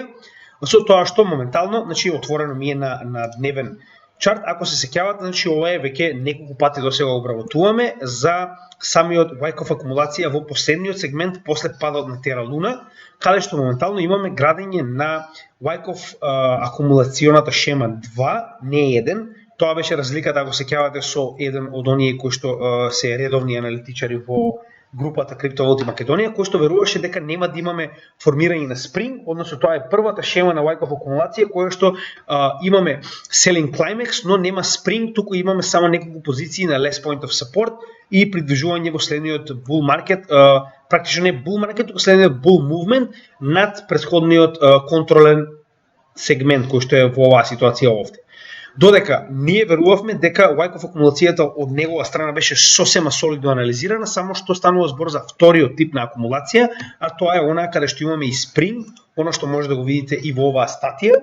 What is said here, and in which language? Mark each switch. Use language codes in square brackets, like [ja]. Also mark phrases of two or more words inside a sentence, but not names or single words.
[mk] Со тоа што моментално, значи отворено ми е на дневен чарт, ако се сеќавате, значи ова е веќе неколку пати досега обработуваме за самиот Wyckoff акумулација во последниот сегмент после падот на Terra Luna, каде што моментално имаме градење на Wyckoff акумулационата шема 2, не 1. Тоа беше разликата, ако се сеќавате, со еден од оние кои што се редовни аналитичари во групата Криптовалути Македонија, кој што веруваше дека нема да имаме формирање на спринг, односно тоа е првата шема на Wyckoff акумулација која што имаме [en] selling climax, [mk] но нема спринг, туку имаме само неколку позиции на [en] less point of support [mk] и придвижување во следниот [en] bull market, [mk] практично не [en] bull market, [mk] туку следниот [en] bull movement [mk] над претходниот контролен сегмент кој што е во оваа ситуација овде. Додека ние верувавме дека Wyckoff акумулацијата од негова страна беше сосема солидно анализирана, само што станува збор за вториот тип на акумулација, а тоа е онаа каде што имаме и спринг, она што може да го видите и во оваа статија.